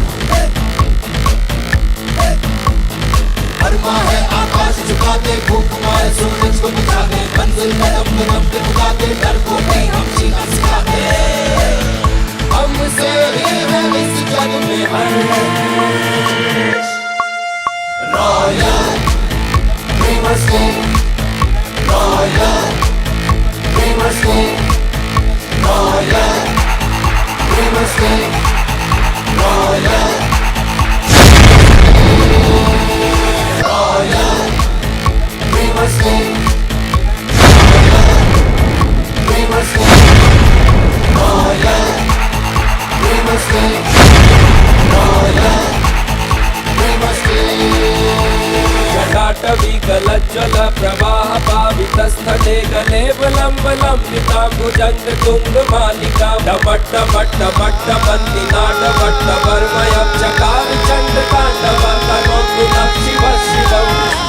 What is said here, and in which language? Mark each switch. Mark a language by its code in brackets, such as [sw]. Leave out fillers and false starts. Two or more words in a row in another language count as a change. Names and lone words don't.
[hi] अरमा है आकाश झुकाते भूख मारे सूरज को बुझाते मंजिल कदम कदम पे बुलाते डर को भी हम जीना सिखाते हमसे ही है इस जग में हर रॉयल ड्रीमर्स रॉयल ड्रीमर्स रॉयल ड्रीमर्स रॉयल रॉयल ड्रीमर्स ड्रीमर्स रॉयल ड्रीमर्स रॉयल ड्रीमर्स [sa] जटाटवी गलज्ज्वल प्रवाह पावितस्थले गलेवलं लम्बिता भुजङ्ग तुङ्ग मालिका डमट्ट मट्ट मट्ट बन्दी नाटवट्ट वर्मयं चकार चण्ड ताण्डव तनोतु नः शिव शिवम्